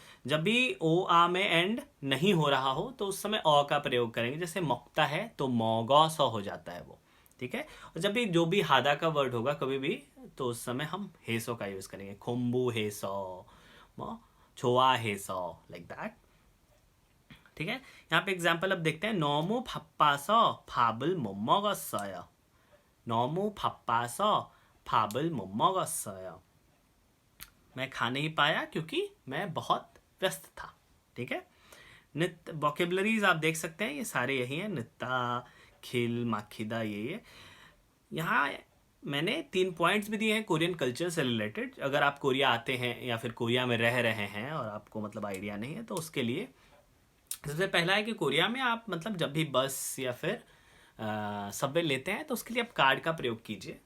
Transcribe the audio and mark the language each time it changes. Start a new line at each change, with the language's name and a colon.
Hindi: जब भी ओ आ में एंड नहीं हो रहा हो तो उस समय अ का प्रयोग करेंगे, जैसे मक्ता है तो मोगो सो हो जाता है वो, ठीक है। और जब भी जो भी हादा का वर्ड होगा कभी भी, तो उस समय हम हेसो का यूज करेंगे, खोम्बू हेसो, छोआ हेसो, लाइक दैट, ठीक है। यहाँ पे एग्जाम्पल अब देखते हैं।
Korean: नोमू 바빠서 밥을 못 먹었어요। 너무 바빠서 밥을 못 먹었어요।
Hindi: मैं खा नहीं पाया क्योंकि मैं बहुत व्यस्त था, ठीक है। नित्य वोकेबलरीज आप देख सकते हैं, ये सारे यही हैं, नित्ता, खिल, माखीदा, ये यहाँ मैंने 3 पॉइंट्स भी दिए हैं कोरियन कल्चर से रिलेटेड। अगर आप कोरिया आते हैं या फिर कोरिया में रह रहे हैं और आपको मतलब आइडिया नहीं है, तो उसके लिए सबसे पहला है कि कोरिया में आप मतलब जब भी बस या फिर सबवे लेते हैं तो उसके लिए आप कार्ड का प्रयोग कीजिए।